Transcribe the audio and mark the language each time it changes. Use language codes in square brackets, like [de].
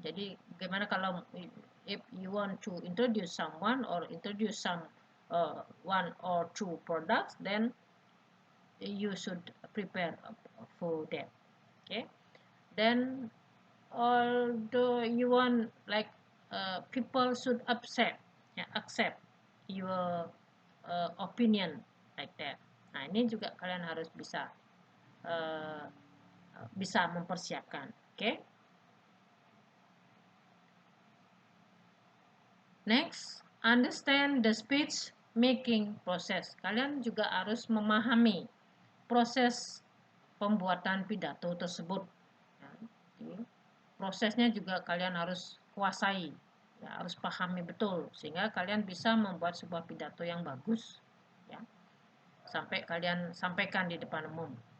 [id] Jadi bagaimana kalau [en] if you want to introduce someone or introduce some one or two products, then you should prepare for that. Okay. Then although you want like people should accept, ya, accept your opinion like that. [id] Nah, ini juga kalian harus uh, bisa mempersiapkan. [en] Oke. Okay? Next, understand the speech making process. [id] Kalian juga harus memahami proses pembuatan pidato tersebut. Ya, prosesnya juga kalian harus kuasai, ya, harus pahami betul sehingga kalian bisa membuat sebuah pidato yang bagus, ya, sampai kalian sampaikan di depan umum.